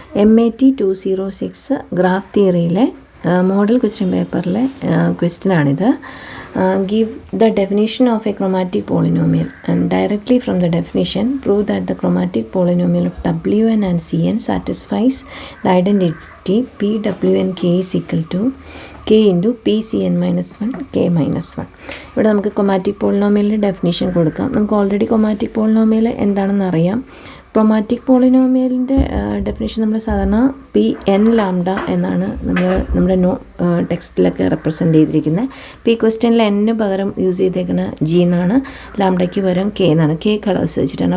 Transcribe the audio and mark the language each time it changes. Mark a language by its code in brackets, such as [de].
[ml] MAT 206 graph തിയറിയിലെ model question പേപ്പറിലെ question ആണിത്. [en] Give the definition of a chromatic polynomial and directly from the definition prove that the chromatic polynomial of Wn and Cn satisfies the identity Pwn k is equal to k into Pcn minus 1 k minus 1. [ml] ഇവിടെ നമുക്ക് chromatic പോളിനോമിയലിൻ്റെ definition കൊടുക്കാം. നമുക്ക് already chromatic polynomial എന്താണെന്ന് അറിയാം. Chromatic പോളിനോമിയലിൻ്റെ definition നമ്മൾ സാധാരണ P N lambda എന്നാണ് നമ്മുടെ ടെക്സ്റ്റിലൊക്കെ റെപ്രസെൻ്റ് ചെയ്തിരിക്കുന്നത്. പി ക്വസ്റ്റ്യനിൽ എന്നിന് പകരം യൂസ് ചെയ്തേക്കുന്ന ജി എന്നാണ്, ലാംഡയ്ക്ക് പകരം കെ എന്നാണ്. കെ കളേഴ്സ് വെച്ചിട്ടാണ്.